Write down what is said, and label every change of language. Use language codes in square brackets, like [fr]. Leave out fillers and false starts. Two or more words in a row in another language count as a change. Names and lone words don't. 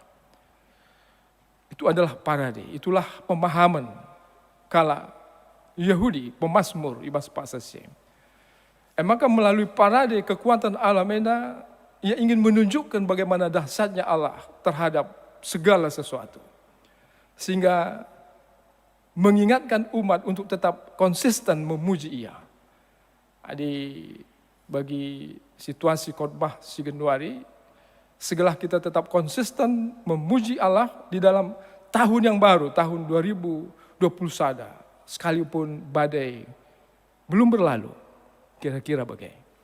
[id] Itu adalah parade, itulah pemahaman kala Yahudi, pemazmur [btx] ibas pasase. [id] Maka melalui parade kekuatan alam enda, ia ingin menunjukkan bagaimana dahsyatnya Allah terhadap segala sesuatu. Sehingga mengingatkan umat untuk tetap konsisten memuji ia. Bagi situasi khotbah si Januari, segala kita tetap konsisten memuji Allah di dalam tahun yang baru, tahun 2021, sekalipun badai belum berlalu, kira-kira bagaimana.